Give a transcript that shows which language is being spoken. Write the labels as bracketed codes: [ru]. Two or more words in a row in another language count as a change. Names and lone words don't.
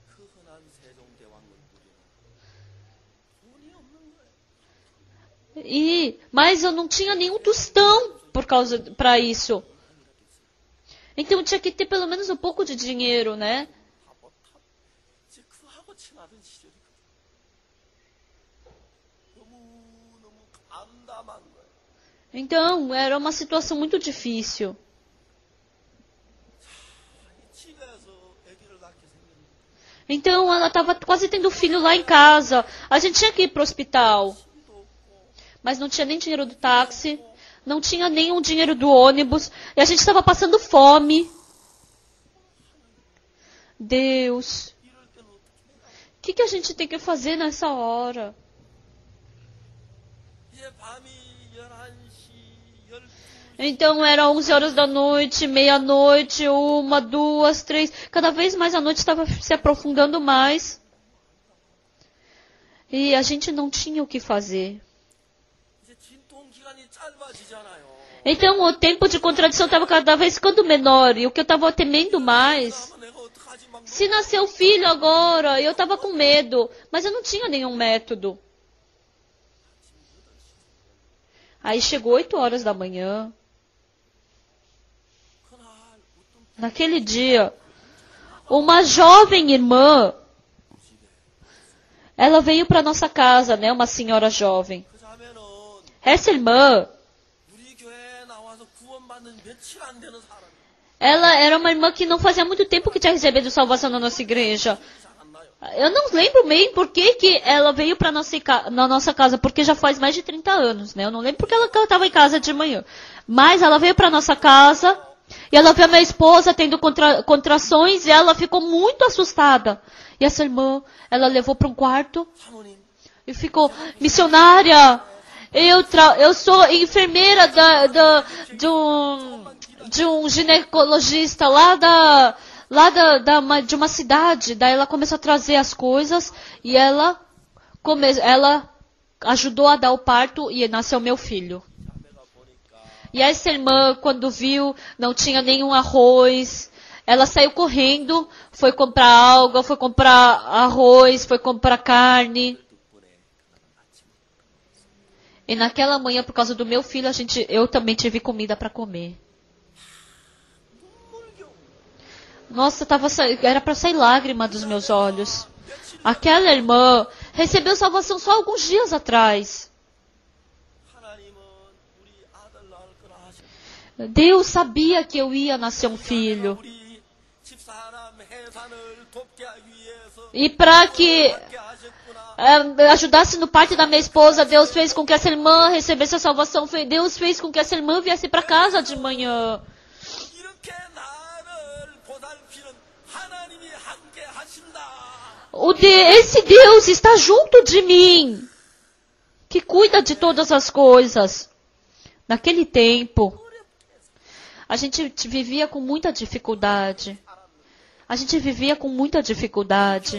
[pt] Mas eu não tinha nenhum tostão pra isso. Então eu tinha que ter pelo menos um pouco de dinheiro, né? [ko] 나던 시절이거든. 너무너무 암담한 거예요. [pt] Então, era uma situação muito difícil. [ko] 집에서 아기를 낳게 생겼는데 [pt] Então, ela estava quase tendo filho lá em casa. A gente tinha que ir para o hospital, [ko] 힘도 없고 [pt] mas não tinha nem dinheiro do táxi, não tinha nenhum dinheiro do ônibus, e a gente estava passando fome. Deus, [ko] 이럴 때는 어떻게 해요? [pt] o que a gente tem que fazer nessa hora? [ko] 이제 밤이 11시, 12시 [pt] Então, era 11 horas da noite, meia-noite, 1, 2, 3. Cada vez mais a noite estava se aprofundando mais. E a gente não tinha o que fazer. [ko] 이제 진통 기간이 짧아지잖아요. [pt] Então, o tempo de contradição estava cada vez ficando menor. E o que eu estava temendo mais... [ko] 그러면 내가 어떡하지? 막 [pt] Se nasceu filho agora, eu estava com medo. Mas eu não tinha nenhum método. Aí chegou 8 horas da manhã. [ko] 그날 어떤 [pt] Naquele dia, uma jovem irmã, ela veio para nossa casa, né? Uma senhora jovem. [ko] 그 자매는 [pt] Essa irmã, [ko] 우리 교회에 나와서 구원받는 며칠 안 되는 사람. [pt] ela era uma irmã que não fazia muito tempo que tinha recebido salvação na nossa igreja. [ko] 잘 안 나요. [pt] Eu não lembro bem por que ela veio para na nossa casa, porque já faz mais de 30 anos, né? Eu não lembro porque ela estava em casa de manhã. Mas ela veio para nossa casa e ela viu a minha esposa tendo contrações e ela ficou muito assustada. E essa irmã, ela levou para um quarto [ko] 사모님, [pt] e ficou, missionária, eu sou enfermeira de um ginecologista de uma cidade. Daí ela começou a trazer as coisas e ela ajudou a dar o parto e nasceu meu filho. [ko] 자매가 보니까 [pt] E essa irmã, quando viu, não tinha nenhum arroz. Ela saiu correndo, foi comprar alga, foi comprar arroz, foi comprar carne. [ko] 덕분에 그날은 아침 [pt] E naquela manhã, por causa do meu filho, eu também tive comida para comer. [ko] 눈물겨. [pt] Nossa, era para sair lágrima dos meus olhos. Aquela irmã recebeu salvação só alguns dias atrás. [ko] 하나님은 우리 아들 낳을 거라 하셨. [pt] Deus sabia que eu ia nascer um filho. [ko] 우리 집사람 해산을 돕기 위해서 [pt] E para que [ko] 함께 하셨구나. [pt] ajudasse no parto da minha esposa, Deus fez com que essa irmã recebesse a salvação. Deus fez com que essa irmã viesse para casa de manhã. [ko] 이렇게 나를 보살피는 하나님이 함께 하신다. [pt] Esse Deus está junto de mim, que cuida de todas as coisas. Naquele tempo, a gente vivia com muita dificuldade. A gente vivia com muita dificuldade.